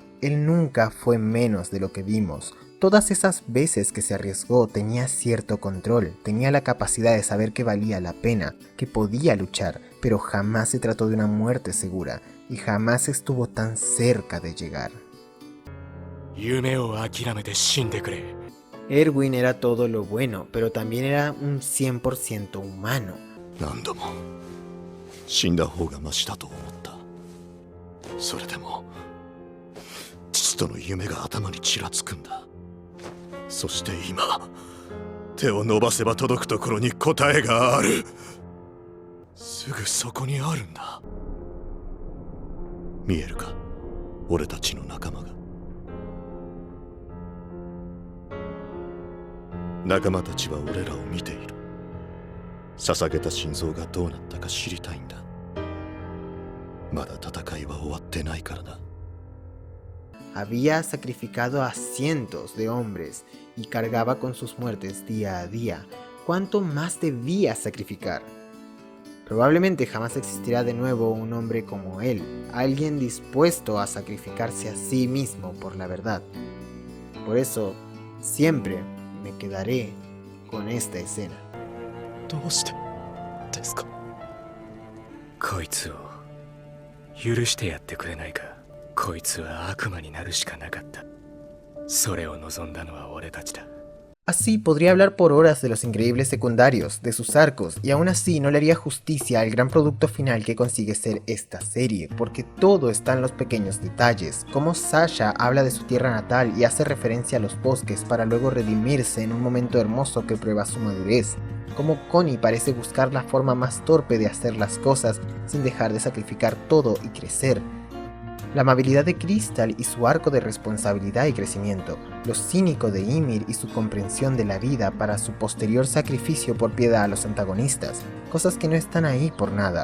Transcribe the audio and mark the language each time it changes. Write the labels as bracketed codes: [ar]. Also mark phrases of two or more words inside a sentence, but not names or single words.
[es] Él nunca fue menos de lo que vimos. Todas esas veces que se arriesgó tenía cierto control, tenía la capacidad de saber que valía la pena, que podía luchar, pero jamás se trató de una muerte segura, y jamás estuvo tan cerca de llegar. Erwin era todo lo bueno, pero también era un 100% humano. [ja] 何度も死んだ方がマシだと思った。それでも父との夢が頭にちらつくんだ。そして今手を伸ばせば届くところに答えがある。すぐそこにあるんだ。見えるか、俺たちの仲間が。仲間たちは俺らを見ている。捧げた心臓がどうなったか知りたいんだ。まだ戦いは終わってないからな。 [es] Había sacrificado a cientos de hombres y cargaba con sus muertes día a día. ¿Cuánto más debía sacrificar? Probablemente jamás existirá de nuevo un hombre como él, alguien dispuesto a sacrificarse a sí mismo por la verdad. Por eso, siempre me quedaré con esta escena. [ja] どうしてですか。こいつを許してやってくれないか。こいつは悪魔になるしかなかった。それを望んだのは俺たちだ。 [es] Así podría hablar por horas de los increíbles secundarios, de sus arcos, y aún así no le haría justicia al gran producto final que consigue ser esta serie, porque todo está en los pequeños detalles, como Sasha habla de su tierra natal y hace referencia a los bosques para luego redimirse en un momento hermoso que prueba su madurez, como Connie parece buscar la forma más torpe de hacer las cosas sin dejar de sacrificar todo y crecer, la amabilidad de Crystal y su arco de responsabilidad y crecimiento, lo cínico de Ymir y su comprensión de la vida para su posterior sacrificio por piedad a los antagonistas, cosas que no están ahí por nada.